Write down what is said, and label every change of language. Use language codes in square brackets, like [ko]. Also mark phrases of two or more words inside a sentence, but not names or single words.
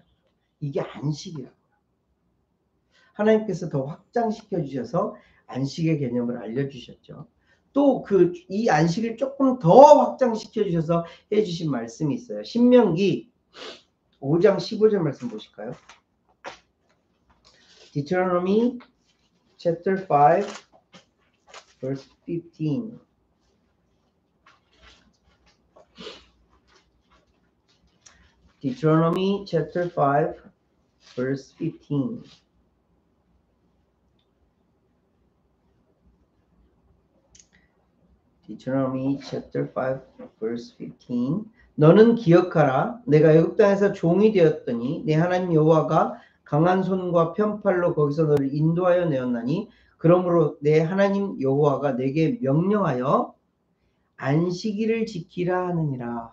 [ko] 이게 안식이라고요. 하나님께서 더 확장시켜 주셔서 안식의 개념을 알려주셨죠. 또 이 안식을 조금 더 확장시켜 주셔서 해주신 말씀이 있어요. 신명기 5장 15절 말씀 보실까요? [en] Deuteronomy chapter 5 verse 15. Deuteronomy chapter 5 verse 15. Deuteronomy chapter 5 verse 15. [ko] 너는 기억하라. 내가 애굽 땅에서 종이 되었더니 내 하나님 여호와가 강한 손과 편팔로 거기서 너를 인도하여 내었나니 그러므로 내 하나님 여호와가 내게 명령하여 안식일을 지키라 하느니라.